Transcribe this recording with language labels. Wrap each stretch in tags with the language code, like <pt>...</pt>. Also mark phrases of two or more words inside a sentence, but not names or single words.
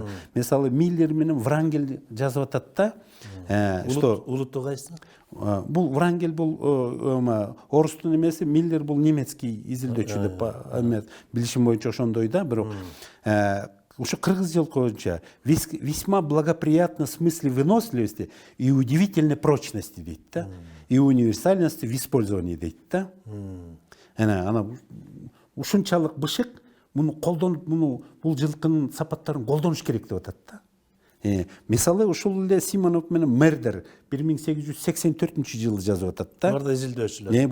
<ky>Мисалы Миллер менен Врангель жазып атат да. Что Улутту кайсы? бул Врангель бул орустун эмеси, Миллер бул немецкий изилдөөчү деп билишим боюнча ошондой да, бирок ушу кыргыз жылкы боюнча</ky> <ru>весьма благоприятно в смысле выносливости и удивительной прочности</ru> <ky>дейт да,</ky> <ru>и универсальности в использовании</ru> <ky>дейт да. Ана ушунчалык бышык, муну колдонуп, бул жылкынын сапаттарын колдонуш керек деп атат да. Мисалы ушул эле Симонов менен Мердер 1884-жылы жазып атат да. Булар да изилдөөчүлөр.</ky>